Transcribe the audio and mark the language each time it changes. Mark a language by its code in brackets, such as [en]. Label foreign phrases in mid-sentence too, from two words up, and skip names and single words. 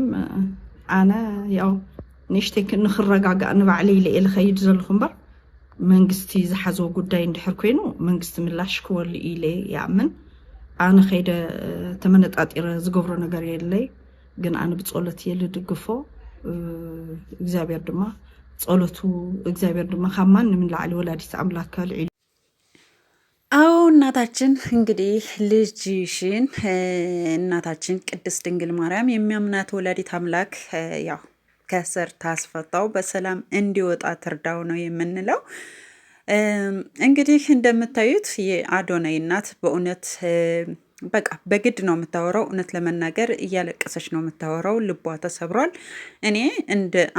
[ti] ኣነ ያው ንሽተይ ንኽረጋጋእ ንባዕለይ ኢለ እየ ልኸይድ ዘለኹ እምበር መንግስቲ ዝሓዞ ጉዳይ እንድሕር ኮይኑ መንግስቲ ምላሽ ክወሉ ኢለ ይኣምን ኣነ ኸይደ ተመነጣጢረ ዝገብሮ ነገር የለይ ግን ኣነ ብጸሎት እየ ልድግፎ እግዚአብሔር ድማ ጸሎቱ እግዚአብሔር ድማ ካብ ማንም ላዕሊ ወላዲት አምላክ ካልዒ [am] አዎ እናታችን እንግዲህ ልጅሽን እናታችን ቅድስት ድንግል ማርያም የሚያምናት ወላዲት አምላክ ያው ከስር ታስፈታው በሰላም እንዲወጣ ትርዳው ነው የምንለው። እንግዲህ እንደምታዩት የአዶናይ እናት በእውነት በቃ በግድ ነው የምታወራው። እውነት ለመናገር እያለቀሰች ነው የምታወራው። ልቧ ተሰብሯል። እኔ እንደ